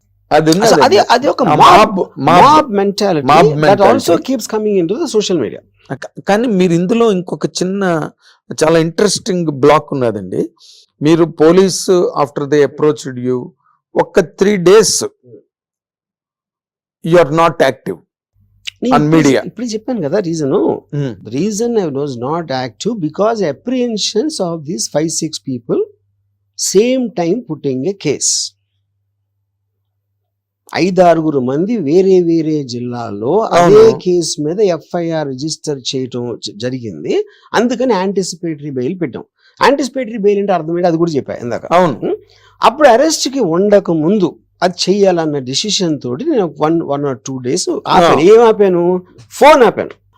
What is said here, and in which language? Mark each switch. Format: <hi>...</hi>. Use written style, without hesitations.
<te>అది ఒక</te> <en>Mob mentality that also keeps coming into the social media.</en> <te>కానీ మీరు ఇందులో ఇంకొక చిన్న చాలా ఇంట్రెస్టింగ్ బ్లాక్ ఉన్నదండి. మీరు police</te> <en>after they approached you,</en> <te>ఒక</te> <en>3 days you are not active. on media.</en> <te>ఇప్పుడు చెప్పాను కదా reason.</te> <en>The reason I was not active because apprehensions of these 5-6 people same time putting a case.</en> <te>5-6 మంది వేరే వేరే జిల్లాల్లో అదే కేసు మీద FIR రిజిస్టర్ చేయటం జరిగింది. అందుకని యాంటిసిపేటరీ బెయిల్ పెట్టాం. యాంటిసిపేటరీ బెయిల్ అంటే అర్థం ఏంటి అది కూడా చెప్పా ఇందాక. అవును. అప్పుడు అరెస్ట్ కి ఉండక ముందు అది చెయ్యాలన్న డిసిషన్ తోటి నేను</te> <en>1 or 2 days</en> <te>ఆపాను. ఏం ఆపాను? ఫోన్ ఆపాను.</te>